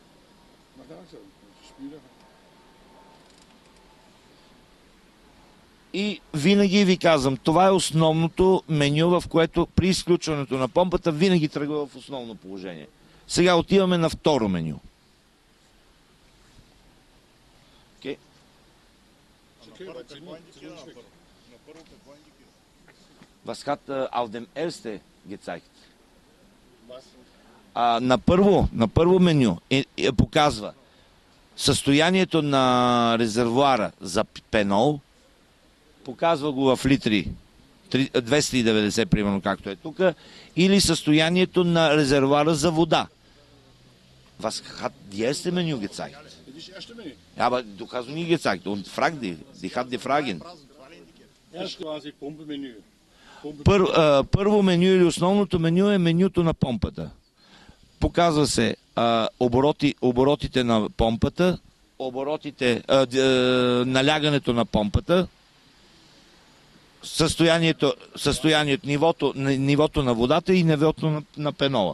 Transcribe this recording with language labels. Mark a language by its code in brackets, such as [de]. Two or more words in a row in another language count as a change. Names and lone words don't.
[bg] И винаги ви казвам, това е основното меню, в което при изключването на помпата винаги тръгва в основно положение. Сега отиваме на второ меню. [de] Okay. Was hat auf dem erste gezeigt? [bg] На първо меню показва състоянието на резервоара за пенол, показва го в литри, 290 примерно, както е тук, или състоянието на резервоара за вода. [de] Was hat die erste Menü gezeigt? Ja, aber du hast nie gezeigt. Und frag die hat die Fragen. [bg] Първо меню или основното меню е менюто на помпата. Показва се оборотите на помпата, налягането на помпата, нивото на водата и нивото на пенола.